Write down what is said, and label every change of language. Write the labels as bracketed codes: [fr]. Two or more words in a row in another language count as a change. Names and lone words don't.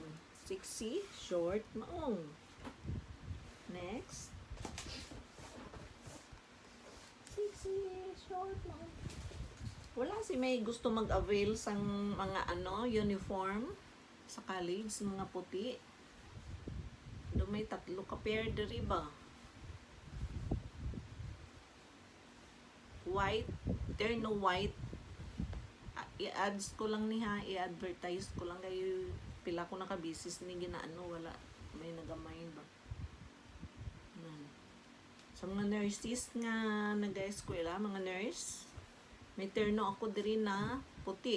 [hil] 6C short maong. Next. 6C short maong. Wala si may gusto mag-avail sang mga uniform sa college, mga puti. Do may 3 ka pair diri ba? White, terno white. I-ads ko lang ni ha, i-advertise ko lang kayo pila ko naka-business ni ginaano, wala may nagamay ba. Sa mga nurses nga nag-eskwela, mga nurse, may terno ako diri na puti.